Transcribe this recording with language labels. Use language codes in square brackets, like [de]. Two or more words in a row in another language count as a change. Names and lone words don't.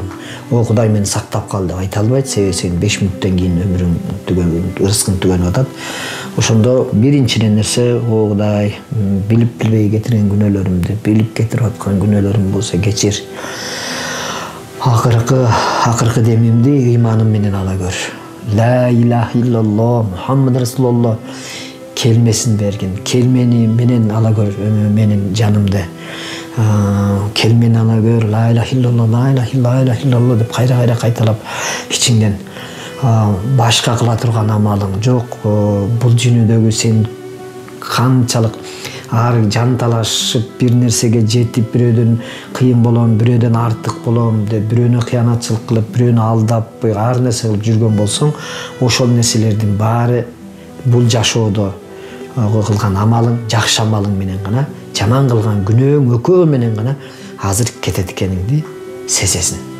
[ky] О Кудай мени сактап кал деп айта албайт, себеби сен 5 мүнөттөн кийин өмүрүң түгөнүп, рызкың түгөнүп атат. Ошондо биринчи нерсе, о Кудай, билип билбей кетирген күнөөлөрүмдү, билип кетирип аткан күнөөлөрүм болсо кечир. Акыркы демимди ыйманым менен ала көр. [ar] لا إله إلا الله محمد رسول الله [ky] келмесин берген. Келмени менен ала көр менин жанымды. Келмени ала көр. [ar] لا إله إلا الله، لا إله إلا الله [ky] деп кайра кайталап ичиңден. Башка кыла турган амалың жок. Бул жөнүдөгү сен канчалык ар жан талашып бир нерсеге жетип, бирөөдөн кыйын болом, бирөөдөн артык болом деп, бирөөнү кыянатчылык кылып, бирөөнү алдап, ар нерсе кылып жүргөн болсоң, ошол нерселердин баары бул жашоодо кылган амалың, жакшы амалың менен гана, жаман кылган күнөөң, өкөө менен гана азыр кетет экениңди сезесиң.